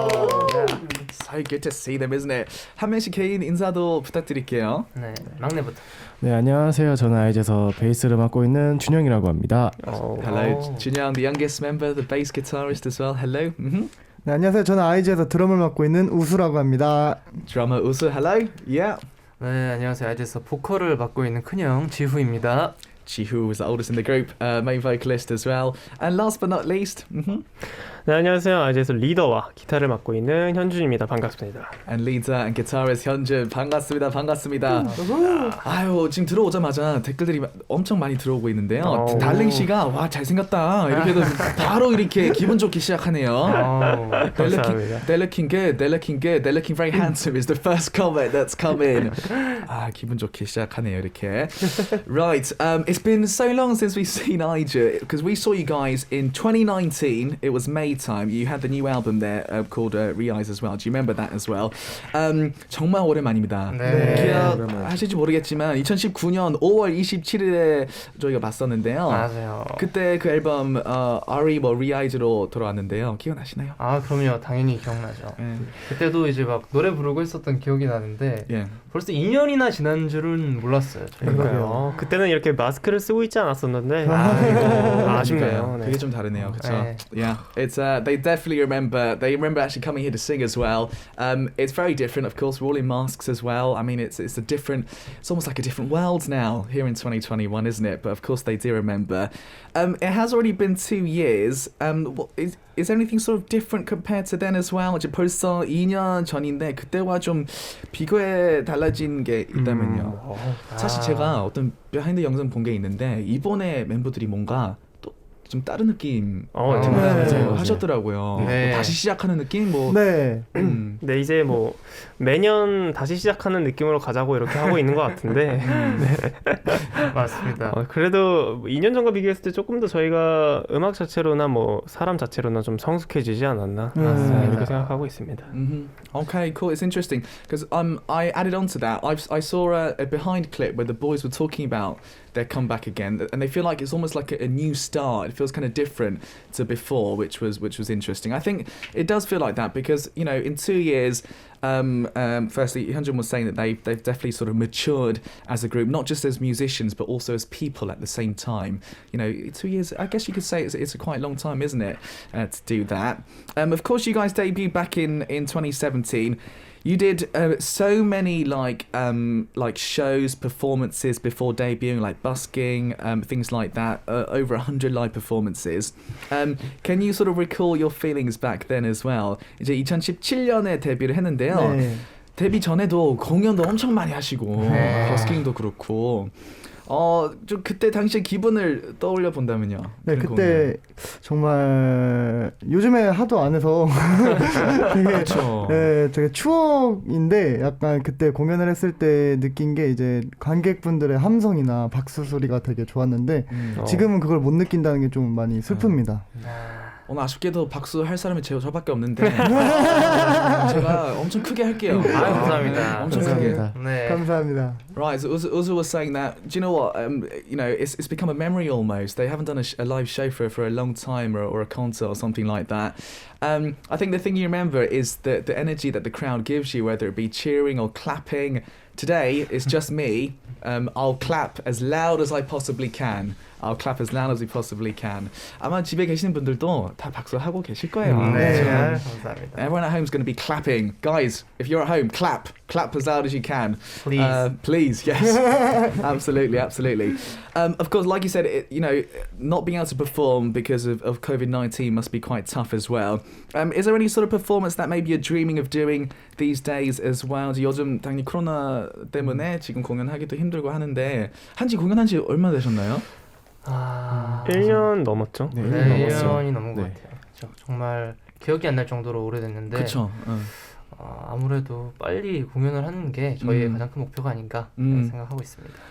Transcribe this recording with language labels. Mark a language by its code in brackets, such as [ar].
[en] So good to see them, isn't it? [ko] 한 명씩 개인 인사도 부탁드릴게요. 네, 막내부터. 네, 안녕하세요. 저는 아이즈에서 베이스를 맡고 있는 준영이라고 합니다. [en] Hello, 준영, the youngest member, the bass guitarist as well. Hello. [ko] 네, 안녕하세요. 저는 아이즈에서 드럼을 맡고 있는 우수라고 합니다. [en] Drummer 우수, hello. Yeah. [ko] 네, 안녕하세요. 아이즈에서 보컬을 맡고 있는 큰형 지후입니다. [en] Jihu is the oldest in the group, main vocalist as well. And last but not least, [ko] 네, 안녕하세요. 아이즈에서 리더와 기타를 맡고 있는 현준입니다. 반갑습니다. [en] and leader and guitarist 현준. [ko] 반갑습니다. 반갑습니다. 아유, 지금 들어오자마자 댓글들이 엄청 많이 들어오고 있는데요. 달랭 씨가 와 잘생겼다 이렇게도 바로 이렇게 기분 좋게 시작하네요. 감사합니다. [en] They're looking good. They're looking good. They're looking very handsome. Is the first comment that's come in. [ko] 아, 기분 좋게 시작하네요 이렇게. [en] Right. It's been so long since we've seen IJ because we saw you guys in 2019. It was May time. You had the new album there called Re-Eyes as well. Do you remember that as well? [ko] 정말 오랜만입니다. 네. 기억하실지 모르겠지만 2019년 5월 27일에 저희가 봤었는데요. 맞아요. 그때 그 앨범 Re-Eyes로 돌아왔는데요. 기억나시나요? 아, 그럼요. 당연히 기억나죠. 그때도 이제 막 노래 부르고 있었던 기억이 나는데 벌써 2년이나 지난 줄은 몰랐어요. 그러니까요. 그때는 이렇게 마스크를 쓰고 있지 않았었는데 아쉽네요. 네. 그게 좀 다르네요. 그렇죠? 네. [en] Yeah. It's they definitely remember. They remember actually coming here to sing as well. It's very different, of course. We're all in masks as well. I mean, it's a different. It's almost like a different world now here in 2021, isn't it? But of course, they do remember. It has already been 2 years. Is there anything sort of different compared to then as well? [ko] 이제 벌써 2년 전인데 그때와 좀 비교해 달라진 게 있다면요. 사실 제가 어떤 비하인드 영상 본 게 있는데 이번에 멤버들이 뭔가 좀 다른 느낌 하셨더라고요. 네. 뭐 다시 시작하는 느낌? 뭐 네. 네, 이제 뭐 매년 다시 시작하는 느낌으로 가자고 이렇게 하고 있는 것 같은데 맞습니다. 그래도 2년 전과 비교했을 때 조금 더 저희가 음악 자체로나 뭐 사람 자체로나 좀 성숙해지지 않았나 이렇게 생각하고 있습니다. [en] Okay, cool. It's interesting because I added on to that. I saw a behind clip where the boys were talking about their comeback again, and they feel like it's almost like a new start. It feels kind of different to before, which was interesting. I think it does feel like that because in 2 years. Firstly, Hyunjin was saying that they've definitely sort of matured as a group, not just as musicians but also as people at the same time. 2 years, I guess you could say it's a quite long time, isn't it, to do that. Of course, you guys debuted back in 2017. You did so many like shows, performances before debuting, like busking, things like that. Over 100 live performances. Can you sort of recall your feelings back then as well? [ko] 이제 2017년에 데뷔를 했는데요. 네. 데뷔 전에도 공연도 엄청 많이 하시고 버스킹도 그렇고. 좀 그때 당시의 기분을 떠올려 본다면요. 네, 그때 정말 요즘에 하도 안 해서 되게 그렇죠. 네, 되게 추억인데 약간 그때 공연을 했을 때 느낀 게 이제 관객분들의 함성이나 박수 소리가 되게 좋았는데 지금은 그걸 못 느낀다는 게 좀 많이 슬픕니다. 오늘 아쉽게도 박수 할 사람이 저밖에 없는데 제가 엄청 크게 할게요. 감사합니다. 엄청 크게. 네. 감사합니다. [en] Right, so Uzu was saying that. Do you know what? It's become a memory almost. They haven't done a live show for a long time, or a concert or something like that. I think the thing you remember is the energy that the crowd gives you, whether it be cheering or clapping. Today, it's just me. I'll clap as loud as I possibly can. I'll clap as loud as we possibly can. [ko] 아마 집에 계시는 분들도 다 박수하고 계실 거예요. 네, 감사합니다. [en] Everyone at home is going to be clapping. Guys, if you're at home, clap as loud as you can. Please. Please, yes. Absolutely. Of course, like you said, not being able to perform because of COVID-19 must be quite tough as well. Is there any sort of performance that maybe you're dreaming of doing these days as well? [ko] 요즘 당연히 코로나 때문에 지금 공연하기도 힘들고 하는데 한지 공연한 지 얼마나 되셨나요? 1년 넘었죠. 네, 1년이 넘은 것 같아요. 정말 기억이 안 날 정도로 오래됐는데 그쵸. 아무래도 빨리 공연을 하는 게 저희의 가장 큰 목표가 아닌가 생각하고 있습니다.